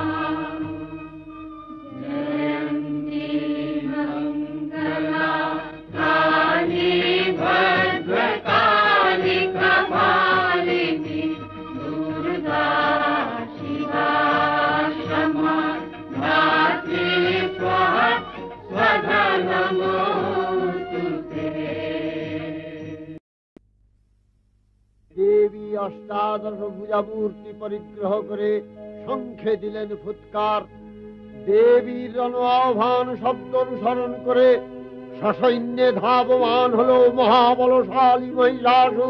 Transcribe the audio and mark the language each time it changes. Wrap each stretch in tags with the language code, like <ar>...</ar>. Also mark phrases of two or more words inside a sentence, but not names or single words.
<sa>जयन्ती मङ्गला काली भद्रकाली कपालिनी दुर्गा शिवा क्षमा धात्री स्वाहा स्वधा नमोऽस्तु ते।</sa> <bn>দেবী অষ্টাদশ ভুজামূর্তি পরিগ্রহ করে শঙ্খে দিলেন ফুৎকার। দেবীর আহ্বান শব্দ অনুসরণ করে সসৈন্যে ধাবমান হল মহাবলশালী মহিষাসুর।</bn>